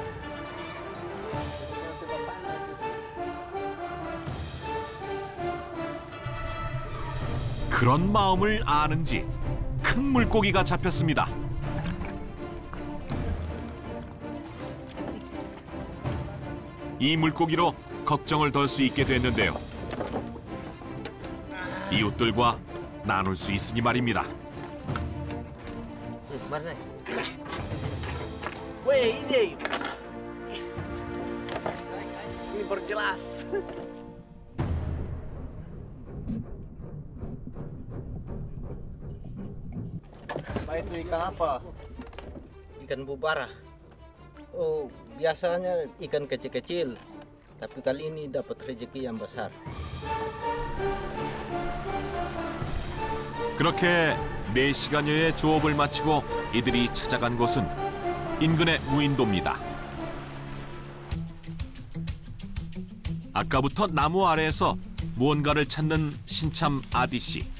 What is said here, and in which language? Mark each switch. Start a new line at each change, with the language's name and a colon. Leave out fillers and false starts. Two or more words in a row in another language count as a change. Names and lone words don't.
Korean: 그런 마음을 아는지 큰 물고기가 잡혔습니다. 이 물고기로 걱정을 덜 수 있게 됐는데요. 이웃들과 나눌 수 있으니 말입니다.
Indonesian: Weh, ini berjelas. Pak, itu ikan apa? Ikan bubara. Oh, biasanya ikan kecil-kecil, tapi kali ini dapat rezeki yang besar.
Korean: 그렇게 4시간여의 조업을 마치고 이들이 찾아간 곳은 인근의 무인도입니다. 아까부터 나무 아래에서 무언가를 찾는 신참 아디 씨.